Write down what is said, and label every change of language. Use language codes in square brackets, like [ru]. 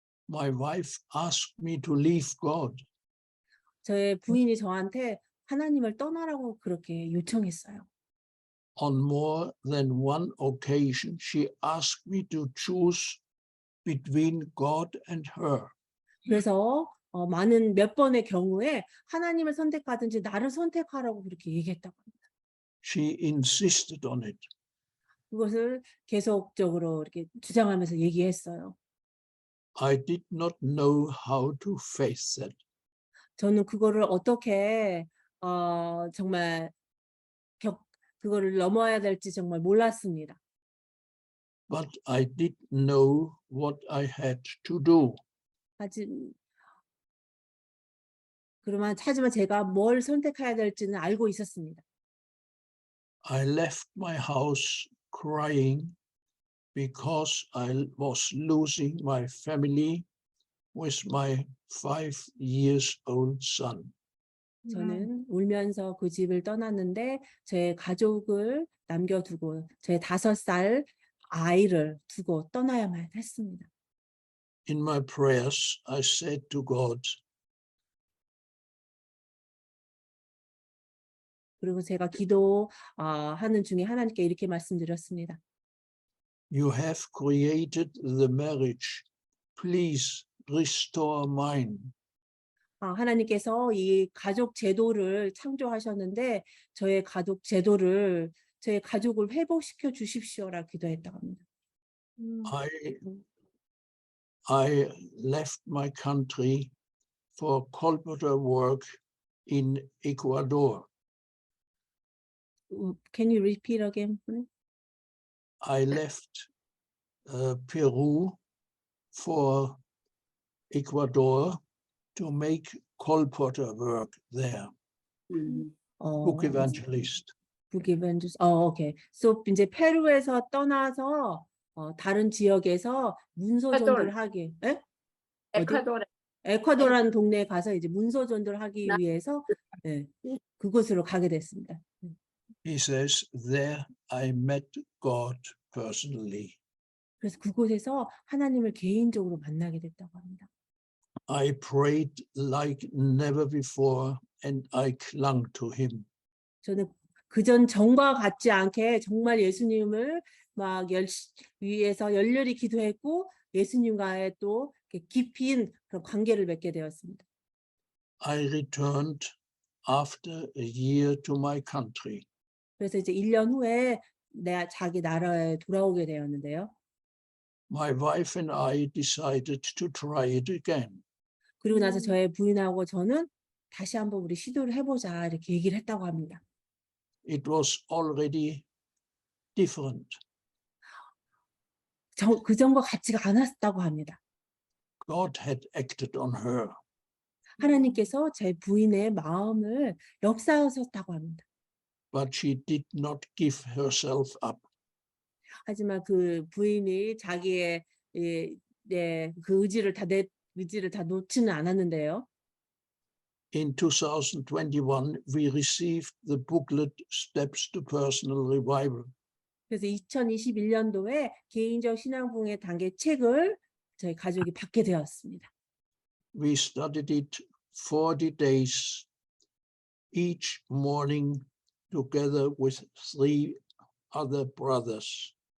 [en] My wife asked me to leave God. [ko] 저의 부인이 저한테 하나님을 떠나라고 그렇게 요청했어요. [en] On more than one occasion, she asked me to choose between God and her. [ko] 그래서 몇 번의 경우에 하나님을 선택하든지 나를 선택하라고 그렇게 얘기했다고 합니다. [en] She insisted on it. [ko] 그것을 계속적으로 이렇게 주장하면서 얘기했어요. [en] I did not know how to face that. [ko] 저는 그거를 어떻게 정말 그거를 넘어야 될지 정말 몰랐습니다. [en] but I did know what I had to do. [ko] 하지만 제가 뭘 선택해야 될지는 알고 있었습니다. [en] I left my house crying because I was losing my family with my 5 years old son. [ko] 저는 울면서 그 집을 떠났는데 제 가족을 남겨두고 제 5살 아이를 두고 떠나야만 했습니다. [en] In my prayers, I said to God, [ko] 그리고 제가 기도하는 중에 하나님께 이렇게 말씀드렸습니다. [en] You have created the marriage. Please restore mine. [ko] 하나님께서 이 가족 제도를 창조하셨는데 저의 가족을 회복시켜 주십시오라 기도했다고 합니다. [en] I left my country for colporteur work in Ecuador. Can you repeat again, please? I left Peru for Ecuador to make colporteur work there. Book evangelist. Book evangelist. [ko] 오케이. So 이제 페루에서 떠나서 다른 지역에서 문서 전도를 하기. 에? 에콰도르. 에콰도르라는 동네에 가서 이제 문서 전도를 하기 위해서 그곳으로 가게 됐습니다. [en] He says, there I met God personally. [ko] 그래서 그곳에서 하나님을 개인적으로 만나게 됐다고 합니다. [en] I prayed like never before and I clung to him. [ko] 저는 그전 전과 같지 않게 정말 예수님을 막 위해서 열렬히 기도했고 예수님과의 또 깊은 그런 관계를 맺게 되었습니다. [en] I returned after a year to my country. [ko] 그래서 이제 1년 후에 자기 나라에 돌아오게 되었는데요. [en] My wife and I decided to try it again. [ko] 그리고 나서 저의 부인하고 저는 다시 한번 우리 시도를 해보자 이렇게 얘기를 했다고 합니다. [en] It was already different. [ko] 그전과 같지가 않았다고 합니다. [en] God had acted on her. [ko] 하나님께서 제 부인의 마음을 역사하셨다고 합니다. [en] But she did not give herself up. [ko] 하지만 그 부인이 자기의 그 의지를 다 놓지는 않았는데요. [en] In 2021, we received the booklet Steps to Personal Revival. [ko] 그래서 2021년도에 개인적 신앙부흥의 단계 책을 저희 가족이 받게 되었습니다. [en] We studied it 40 days, each morning together with 3 other brothers.